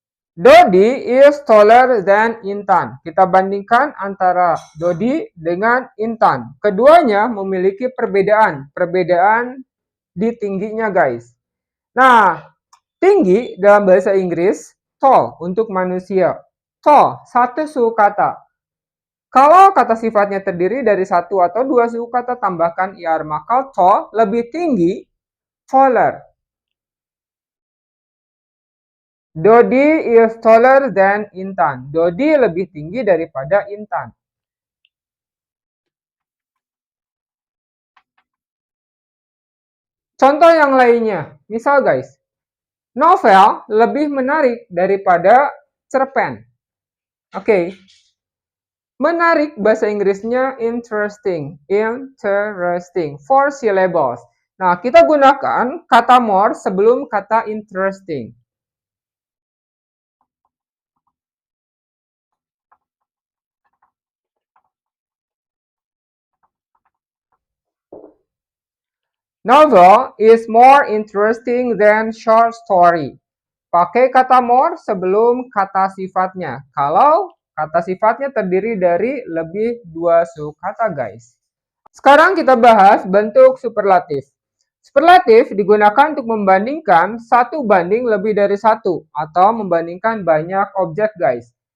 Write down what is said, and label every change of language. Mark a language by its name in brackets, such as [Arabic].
[English] Dodi is taller than Intan. [Indonesian] Kita bandingkan antara Dodi dengan Intan. Keduanya memiliki perbedaan di tingginya guys. Nah, tinggi dalam bahasa Inggris, tall untuk manusia. Tall, satu suku kata. Kalau kata sifatnya terdiri dari satu atau dua suku kata, tambahkan er, maka tall lebih tinggi, taller. [English] Dodi is taller than Intan. [Indonesian] Dodi lebih tinggi daripada Intan. Contoh yang lainnya, misal guys, novel lebih menarik daripada cerpen. Oke. Menarik bahasa Inggrisnya interesting. Interesting. [English] 4 syllables. [Indonesian] Nah, kita gunakan kata more sebelum kata interesting. [English] Novel is more interesting than short story. [Indonesian] Pakai kata more sebelum kata sifatnya. Kalau kata sifatnya terdiri dari lebih dua suku kata, guys. Sekarang kita bahas bentuk superlatif. Superlatif digunakan untuk membandingkan satu banding lebih dari satu atau membandingkan banyak objek, guys.